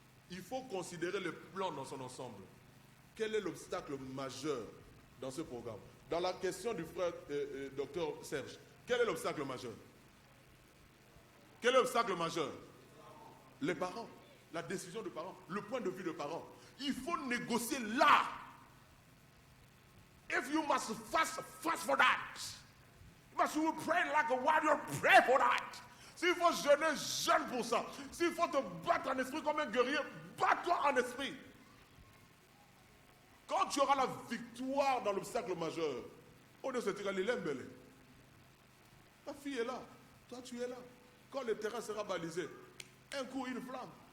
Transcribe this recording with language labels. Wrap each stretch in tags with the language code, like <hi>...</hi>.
<fr>Il faut considérer le plan dans son ensemble. Quel est l'obstacle majeur dans ce programme? Dans la question du frère docteur Serge, quel est l'obstacle majeur? Quel est l'obstacle majeur? Les parents, la décision des parents, le point de vue des parents. Il faut négocier là.</fr> <en>If you must fast for that. You must pray like a warrior, pray for that.</en> <fr>S'il faut jeûner, jeûne pour ça. S'il faut te battre en esprit comme un guerrier, bats-toi en esprit. Quand tu auras la victoire dans l'obstacle majeur, on ne se dira l'élève. Ta fille est là, toi tu es là. Quand le terrain sera balisé, un coup, une flamme.</fr>